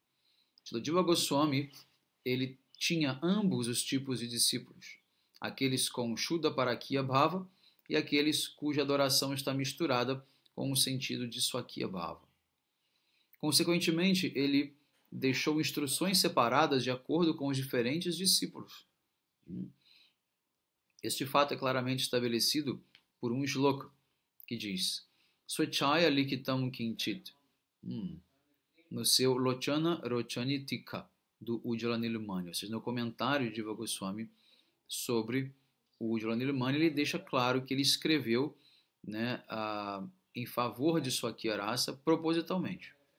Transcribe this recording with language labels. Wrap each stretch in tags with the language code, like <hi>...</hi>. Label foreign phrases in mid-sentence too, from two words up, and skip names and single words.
<pt>Srila Jiva Goswami, ele tinha ambos os tipos de discípulos, aqueles com Shuddha Parakya Bhava e aqueles cuja adoração está misturada com o sentido de Swakya Bhava. Consequentemente, ele deixou instruções separadas de acordo com os diferentes discípulos. Este fato é claramente estabelecido por um shloka que diz</pt> <sa>Swechaya likitam kinchit</sa> <pt>no seu Lochana Rochani Tika do Ujjvala Nilmani, ou seja, no comentário de Jiva Goswami sobre o Ujjvala Nilmani, ele deixa claro que ele escreveu, né, em favor de Swakya Rasa propositalmente.</pt>